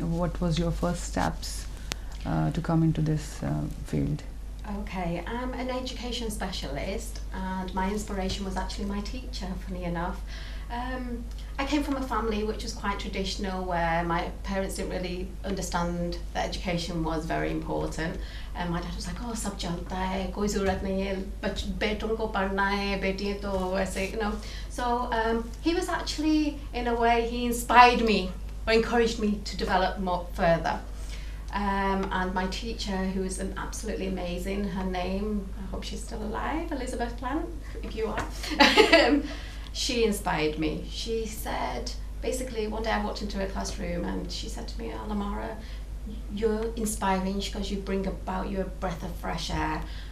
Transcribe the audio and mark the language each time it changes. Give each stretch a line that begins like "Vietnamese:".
English: What was your first steps to come into this field? Okay, I'm an education specialist, and my inspiration was actually my teacher, funny enough. I came from a family which was quite traditional, where my parents didn't really understand that education was very important. And my dad was like,
Hindi: "Oh, सब चलता है, कोई ज़रूरत नहीं है, बेटों को पढ़ना है, बेटियाँ तो ऐसे,
English: you know." So he was actually, in a way, he inspired me or encouraged me to develop more further. And my teacher, who is an absolutely amazing, her name, I hope she's still alive, Elizabeth Plant, if you are. She inspired me. She said, basically, one day I walked into her classroom and she said to me, "Alamara, you're inspiring because you bring about your breath of fresh air."